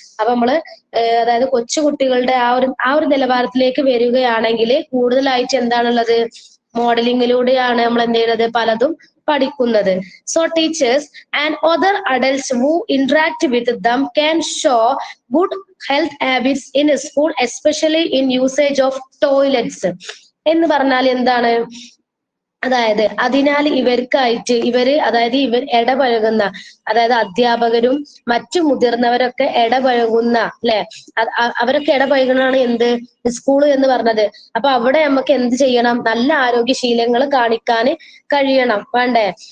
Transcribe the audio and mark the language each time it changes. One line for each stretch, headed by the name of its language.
Malayalam: അപ്പൊ നമ്മള് അതായത് കൊച്ചു കുട്ടികളുടെ ആ ഒരു നിലവാരത്തിലേക്ക് വരികയാണെങ്കിൽ കൂടുതലായിട്ട് എന്താണുള്ളത്? മോഡലിംഗിലൂടെയാണ് നമ്മൾ എന്ത് ചെയ്യുന്നത്? പലതും പഠിക്കുന്നത്.
English: So teachers and other adults who interact with them can show good health habits in a school, especially in usage of toilets.
Malayalam: എന്ന് പറഞ്ഞാൽ എന്താണ്? അതായത് അതിനാൽ ഇവര് ഇടപഴകുന്ന, അതായത് അധ്യാപകരും മറ്റു മുതിർന്നവരൊക്കെ ഇടപഴകുന്ന, അല്ലെ, അവരൊക്കെ ഇടപഴകുന്നതാണ് എന്ത്? സ്കൂൾ എന്ന് പറഞ്ഞത്. അപ്പൊ അവിടെ നമുക്ക് എന്ത് ചെയ്യണം? നല്ല ആരോഗ്യശീലങ്ങൾ കാണിക്കാൻ കഴിയണം, വേണ്ടേ?